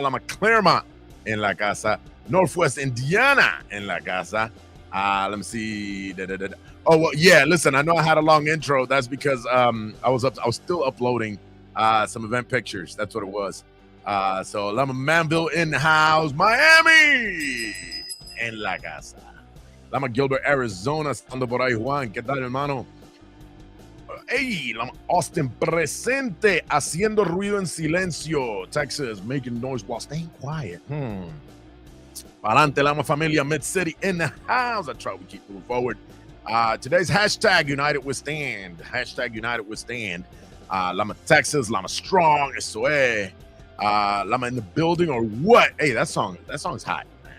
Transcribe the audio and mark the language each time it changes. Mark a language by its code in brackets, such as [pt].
[es] Lama Claremont en la casa. [en] Northwest Indiana [es] en la casa. [en] Let me see. Oh, well, yeah, listen, I know I had a long intro. That's because I was still uploading some event pictures. That's what it was. So Lama Manville in the house. [es] Miami en la casa. Lama Gilbert, Arizona. Estando por ahí, Juan. ¿Qué tal, hermano? Hey, Lama Austin presente. Haciendo ruido en silencio. [en] Texas, making noise while staying quiet. [es] Adelante, [en] Lama Familia, Mid-City in the house. That's right, we keep moving forward. Today's hashtag United We Stand. Hashtag United We Stand. Lama Texas, Lama Strong, [es] eso es. [en] Lama in the building or what? Hey, that song's hot, man.